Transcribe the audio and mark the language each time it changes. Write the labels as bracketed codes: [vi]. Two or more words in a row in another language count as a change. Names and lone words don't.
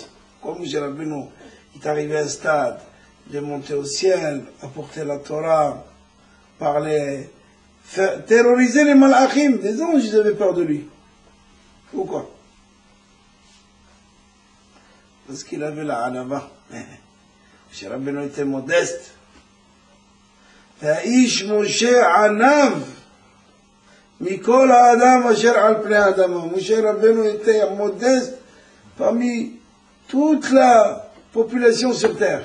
[fr] Comme Moshe Rabbeinu est arrivé à un stade de monter au ciel, apporter la Torah, parler, terroriser les malachim, des anges, ils avaient peur de lui. Pourquoi? Parce qu'il avait la anava. Moshe Rabbeinu était modeste. [he] האיש משה ענב מכל האדם אשר על פני האדמה. [fr] משה רבנו était modeste parmi toute la population sur terre.